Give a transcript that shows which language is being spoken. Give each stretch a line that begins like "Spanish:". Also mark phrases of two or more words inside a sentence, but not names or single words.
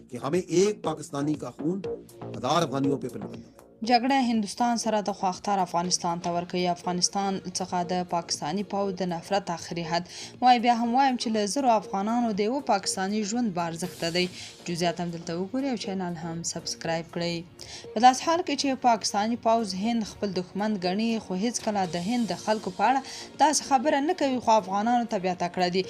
Urdu: کہ ہمیں ایک پاکستانی کا خون 1000 افغانیوں پے پلوانا ہے.
Pashto: جګړه هندوستان سره د خواختار افغانستان ته ورکوي. افغانستان څخه د پاکستاني پوځ د نفرت آخري حد وای بیا هم وایم چې له زرو افغانانو د یو پاکستاني ژوند بارزښته دی. جزئیات هم دلته وګورئ او چینل هم سبسکرایب کړئ. په داس حال کې چې پاکستاني پوځ هند خپل دښمن ګڼي خو هیڅ کله د هند د خلکو په اړه داسې خبره نه کوي خو افغانانو ته بیا تکړه دي.